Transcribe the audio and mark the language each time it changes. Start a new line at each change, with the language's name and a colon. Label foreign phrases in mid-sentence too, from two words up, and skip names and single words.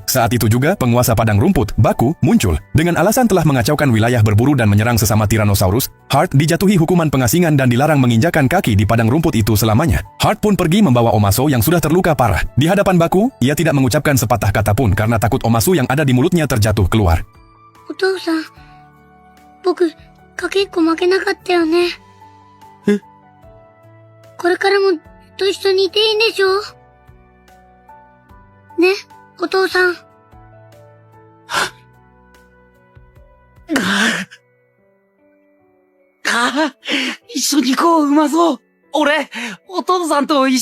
Indonesian: Saat itu juga, penguasa padang rumput, Baku, muncul. Dengan alasan telah mengacaukan wilayah berburu dan menyerang sesama Tyrannosaurus, Heart dijatuhi hukuman pengasingan dan dilarang menginjakan kaki di padang rumput itu selamanya. Heart pun pergi membawa Omasu yang sudah terluka parah. Di hadapan Baku, ia tidak mengucapkan sepatah kata pun karena takut Omasu yang ada di mulutnya terjatuh keluar.
Japanese: 僕、かけっこ負けなかったよね。え？これからもずっと一緒にいていいんでしょ？ね、お父さん。一緒に行こう、うまそう。俺、お父さんと一緒に。